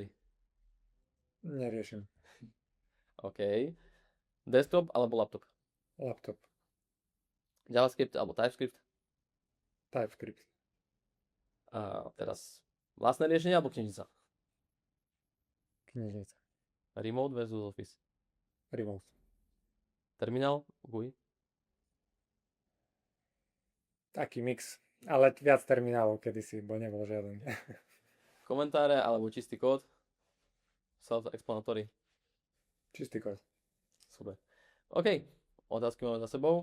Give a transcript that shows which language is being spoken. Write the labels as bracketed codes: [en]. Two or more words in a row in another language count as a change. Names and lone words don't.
[sk] Neriešim. OK. Desktop alebo laptop? Laptop. JavaScript alebo TypeScript? TypeScript. A teraz vlastné riešenie alebo knižnica? Knižnica. [en] Remote versus Office? [sk] Remote. Terminál? GUI? Taký mix. Ale viac terminálov kedysi, bo nebol žiaden. Komentáre alebo čistý kód? Self-explanatory? Čistý kód. Super. OK. Otázky máme za sebou.